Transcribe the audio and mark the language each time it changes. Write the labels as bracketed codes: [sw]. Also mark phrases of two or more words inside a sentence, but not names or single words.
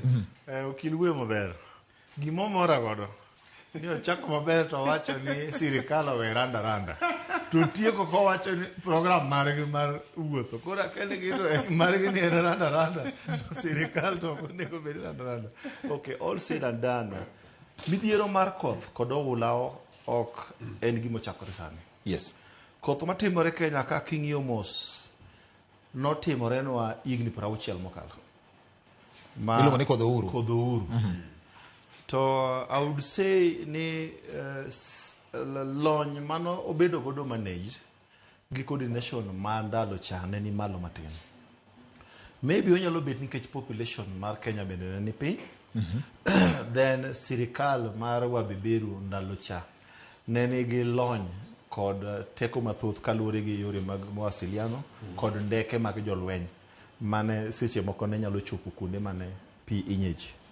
[luo] Okil wuoyo maber. Gimo mora godo. Ni ochako maber to wacho ni sirkal owe randa. To tieko ko wacho ni program margi mar wuotho. Koro akene gito margi ni randa. Sirkal to onego bed randa. [en] Okay, all said and done. [luo] Midhiero mar koth kod oula ok en gimo chakore sani. Yes. Koth matimore Kenya ka king'iyo mos notimore nwa higni 60 mokalo. Iluongo ni kodho uru. To [en] I would say [luo] ni lony mano obedo godo managed gi coordination ma ndalo cha ne ni malo matin. Maybe onyalo bet nikech population mar Kenya bende ni piny. Then sirkal mar wabeberu ndalo cha ne nigi lony kod teko mathoth kaluwore gi yore mag mawasiliano kod ndeke mag jolweny mane seche moko ne nyalo chopo kuonde mane pi inyeji.